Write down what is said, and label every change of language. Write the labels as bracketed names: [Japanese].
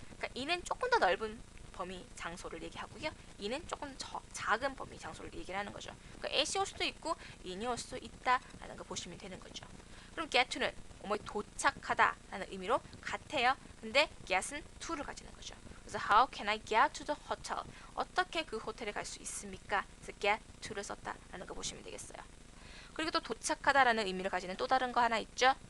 [Korean] 그러니까 in은 조금 더 넓은 범위 장소를 얘기하고요, in은 조금 더 작은 범위 장소를 얘기를 하는 거죠. 그러니까 at이 올 수도 있고 in이 올 수도 있다라는 거 보시면 되는 거죠. 그럼 get to는 뭐뭐에 도착하다라는 의미로 같아요. 근데 get은 to를 가지는 거죠. [English] 그래서 how can I get to the hotel? [Korean] 어떻게 그 호텔에 갈 수 있습니까? 그래서 get to를 썼다라는 거 보시면 되겠어요. 그리고 또 도착하다라는 의미를 가지는 또 다른 거 하나 있죠.